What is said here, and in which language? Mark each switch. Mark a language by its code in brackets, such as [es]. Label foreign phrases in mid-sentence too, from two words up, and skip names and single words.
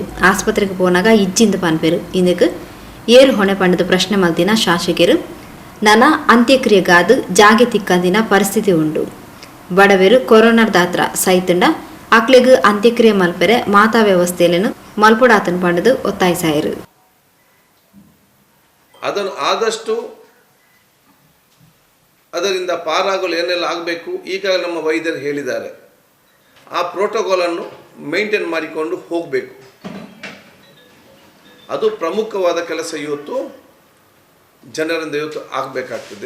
[tcy] ಆಸ್ಪತ್ರೆಗೆ ಪೋನಾಗ ಇಜ್ಜಿಂದ ಪನ್ಪೆರು. ಇಂದಕ್ಕೆ ಏರು ಹೊಣೆ ಪಂಡದ ಪ್ರಶ್ನೆ ಮಲ್ದಿನ ಶಾಸಕರು ನನ್ನ ಅಂತ್ಯಕ್ರಿಯೆಗಾದು ಜಾಗೆ ತಿಕ್ಕಂದಿನ ಪರಿಸ್ಥಿತಿ ಉಂಡು. ಬಡವೇರು ಕೊರೋನಾದಾತ್ರ ಸೈತಂಡ ಅಕ್ಲೆಗ್ ಅಂತ್ಯಕ್ರಿಯೆ ಮಲ್ಪೆರೆ ಮಾತಾ ವ್ಯವಸ್ಥೆಯಲ್ಲೇನು ಮಲ್ಪುಡಾತನು ಪಂಡದು ಒತ್ತಾಯಿಸಾಯರು. [kn] ಅದನ್ನು ಆದಷ್ಟು ಅದರಿಂದ ಪಾರಾಗಲು ಏನೆಲ್ಲ ಆಗಬೇಕು ಈಗಾಗಲೇ ನಮ್ಮ ವೈದ್ಯರು ಹೇಳಿದ್ದಾರೆ. ಆ ಪ್ರೋಟೋಕಾಲನ್ನು ಮೇಂಟೈನ್ ಮಾಡಿಕೊಂಡು ಹೋಗಬೇಕು. ಅದು ಪ್ರಮುಖವಾದ ಕೆಲಸ ಇವತ್ತು ಜನರಿಂದ ಇವತ್ತು ಆಗಬೇಕಾಗ್ತದೆ.